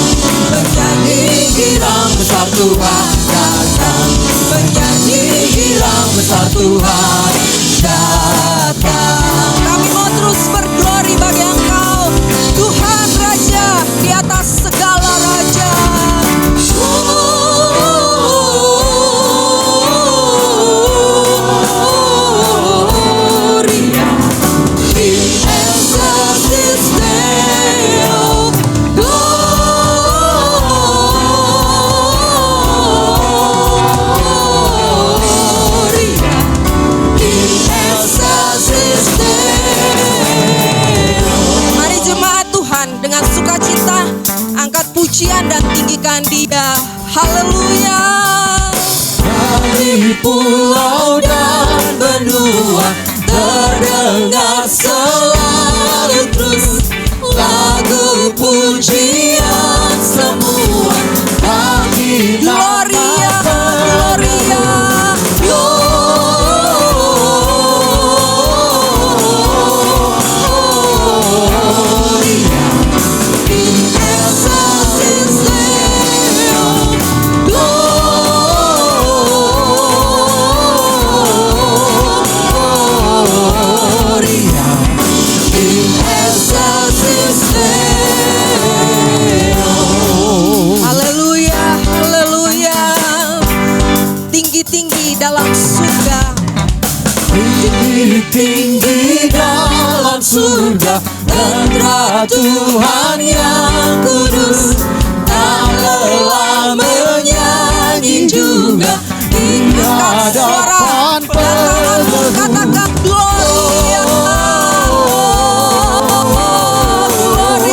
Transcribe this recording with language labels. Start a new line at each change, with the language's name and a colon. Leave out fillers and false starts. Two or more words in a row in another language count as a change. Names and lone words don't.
Indonesian: Menyanyi girang besar Tuhan datang. Menyanyi girang besar Tuhan datang. Kami mau terus berglori bagi Engkau, Tuhan Raja di atas segala raja.
Latin: Gloria in excelsis Deo. Gloria in excelsis Deo.
Indonesian: Mari jemaat Tuhan dengan sukacita angkat pujian dan tinggikan Dia. Haleluya. Dari pulau dan benua terdengar selalu terus lagu pujian semua bagi
Latin: Gloria, Gloria, Gloria in excelsis Deo. Gloria in excelsis Deo.
Indonesian: Haleluya, haleluya. Tinggi-tinggi dalam surga, tinggi-tinggi dalam surga, Hendra Tuhan yang kudus, tak lelah menyanyi juga. Tinggikan suara katakan Gloria, Gloria,